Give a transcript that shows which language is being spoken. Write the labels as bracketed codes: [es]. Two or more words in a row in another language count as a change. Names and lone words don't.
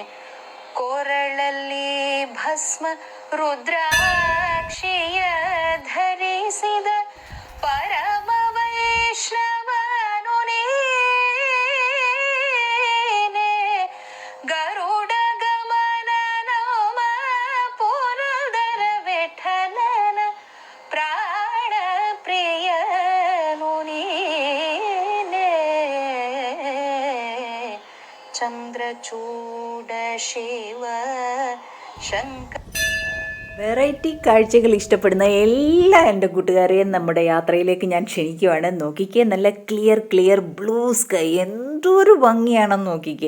[kn] ಕೊರಳಲ್ಲಿ ಭಸ್ಮ ರುದ್ರಾಕ್ಷಿಯ ಧರಿಸಿದ ಪರಮ ವೈಷ್ಣವನು ನೀನೆ. ಗರುಡ ಗಮನ ನಮ ಪುರಂದರ ವಿಠಲನ ಪ್ರಾಣ ಪ್ರಿಯನು ನೀನೆ. ಚಂದ್ರಚೂಡ ಶಿವ ಶಂಕರ. [ml] വെറൈറ്റി കാഴ്ചകൾ ഇഷ്ടപ്പെടുന്ന എല്ലാ എൻ്റെ കൂട്ടുകാരെയും നമ്മുടെ യാത്രയിലേക്ക് ഞാൻ ക്ഷണിക്കുവാണ്. നോക്കിക്കേ, നല്ല [en] clear blue sky, [ml] എന്തൊരു ഭംഗിയാണെന്ന് നോക്കിക്കേ.